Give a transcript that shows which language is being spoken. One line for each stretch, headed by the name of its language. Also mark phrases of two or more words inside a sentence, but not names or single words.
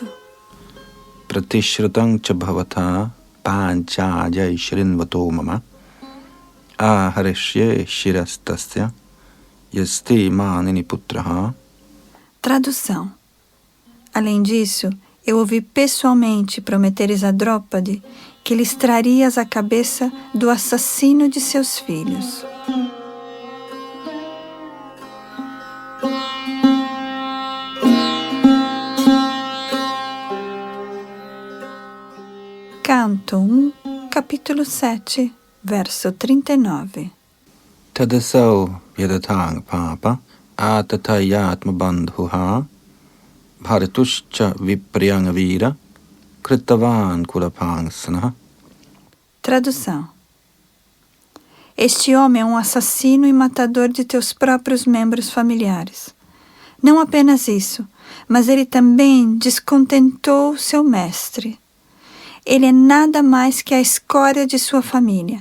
Sanskrit: प्रतिश्रुतं च भवता पाञ्चाल्यै शृण्वतो मम आहरिष्ये शिरस्तस्य यस्ते मानिनि पुत्रहा.
Portuguese: Tradução. Além disso, eu ouvi pessoalmente prometeres a Drópade que lhes trarias a cabeça do assassino de seus filhos. Canto 1, capítulo 7, verso 39.
Sanskrit: तदसौ वध्यतां पाप आततायात्म बन्धुहा भर्तुश्च विप्रियं वीर कृतवान् कुलपांसनः.
Portuguese: Tradução. Este homem é um assassino e matador de teus próprios membros familiares. Não apenas isso, mas ele também descontentou seu mestre. Ele é nada mais que a escória de sua família.